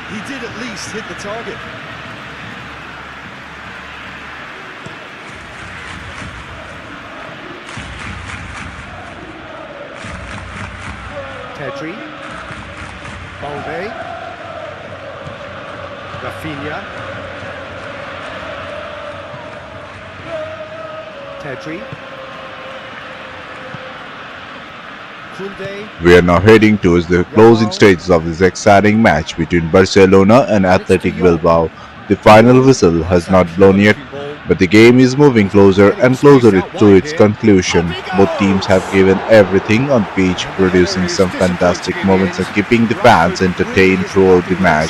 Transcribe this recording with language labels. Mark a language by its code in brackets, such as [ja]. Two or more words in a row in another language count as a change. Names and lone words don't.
[en] He did at least hit the target. Pedri. Balde. Rafinha. Pedri. Koundé. We are now heading towards the closing stages of this exciting match between Barcelona and Athletic Bilbao. The final whistle has not blown yet, but the game is moving closer and closer to its conclusion. Both teams have given everything on pitch, producing some fantastic moments and keeping the fans entertained throughout the match.